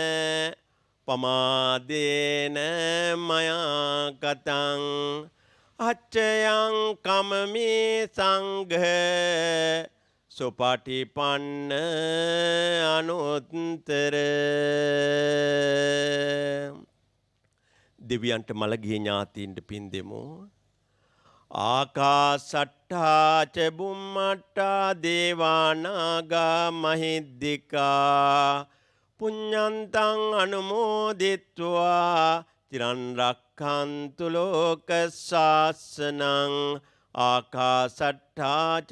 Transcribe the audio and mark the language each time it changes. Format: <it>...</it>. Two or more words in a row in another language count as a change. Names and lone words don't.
<pi>පමාදේන මයා කතං අච්චයං කමමි සංඝ සුපටිපන්න අනුත්තර</pi> <si>දෙවියන්ට මළගිය ඥාතීන්ට පින් දෙමු.</si> <pi>ආකාසට්ඨා ච බුම්මට්ඨා දේවානාගා මහිද්దికා පුඤ්ඤන්තං අනුමෝදිත්වා චිරන් රක්ඛන්තු ලෝක ශාසනං ආකාසට්ඨා ච</pi>